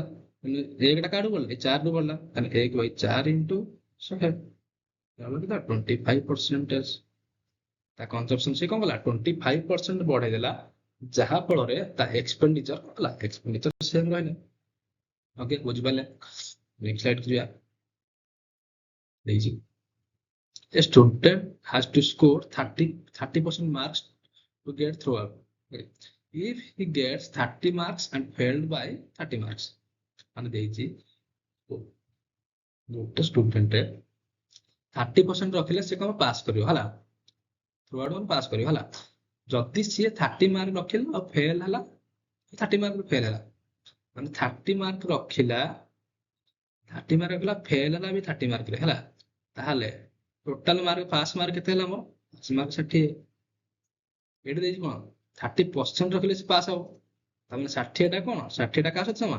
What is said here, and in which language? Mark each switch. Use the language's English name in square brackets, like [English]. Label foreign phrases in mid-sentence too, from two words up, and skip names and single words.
[Odia] 1 ଟା କାଠୁ ବଢିଲା 4 ରୁ ବଢିଲା, ତାହେଲେ 1/4 ଇଣ୍ଟୁ 100 କେତେ 25%। ତା କନଜମ୍ପସନ ସେ କଣ କଲା 25% ବଢେଇ ଦେଲା, ଯାହା ଫଳରେ ତା ଏକ୍ସପେଣ୍ଡିଚର ହେଲା [English] expenditure same [Odia] ରହିଲା। ଓକେ ବୁଝିପାରିଲେ? [English] next slide [Odia] ଯିବା। [English] ଦେଇଛି a student has to score 30% marks to get through out. Okay. If he gets 30 marks and failed by 30 marks, [Odia] ମାନେ ଦେଇଛି ଗୋଟେ ଷ୍ଟୁଡେଣ୍ଟ 30% ରଖିଲେ ସେ କଣ ପାସ୍ କରିବ ହେଲା, [English] through out [Odia] ପାସ୍ କରିବ ହେଲା। ଯଦି ସିଏ 30 ମାର୍କ ରଖିଲା ଆଉ ଫେଲ ହେଲା, 30 ମାର୍କ ଫେଲ ହେଲା, ମାନେ 30 ମାର୍କ ରଖିଲା ଫେଲ ହେଲା ବି 30 ମାର୍କରେ ହେଲା, ତାହେଲେ [English] total mark pass mark [Odia] କେତେ ହେଲା ମୋର? [English] pass mark 60। [Odia] ଏଠି ଦେଇଛି କଣ 30% ରଖିଲେ ସେ ପାସ୍ ହବ, ତାମାନେ 60 ଟା କଣ 60 ଟା କାହା ସହିତ ସମାନ?